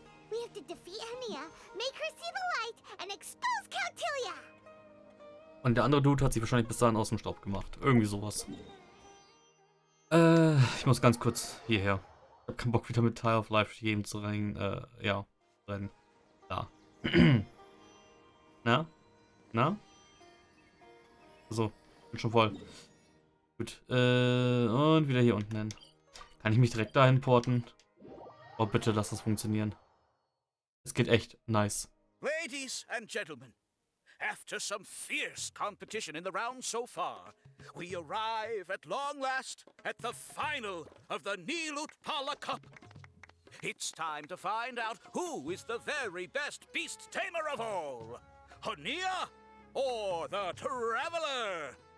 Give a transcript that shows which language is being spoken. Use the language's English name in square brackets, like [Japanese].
[English] We have to defeat Hania, make her see the light, and expose Cautilia! [German] Und der andere Dude hat sich wahrscheinlich bis dahin aus dem Staub gemacht. Irgendwie sowas. Ich muss ganz kurz hierher. Ich hab keinen Bock wieder mit Tile of Life durch die Gegend zu rennen. Ja, rennen. Da. Na? Na? So, bin schon voll. Gut, und wieder hier unten hin. Kann ich mich direkt dahin porten? Oh, bitte lass das funktionieren. Es geht echt nice. [English] Ladies and gentlemen, after some fierce competition in the round so far, we arrive at long last at the final of the Neelatpala Cup. It's time to find out who is the very best beast tamer of all, Hania or the Traveler.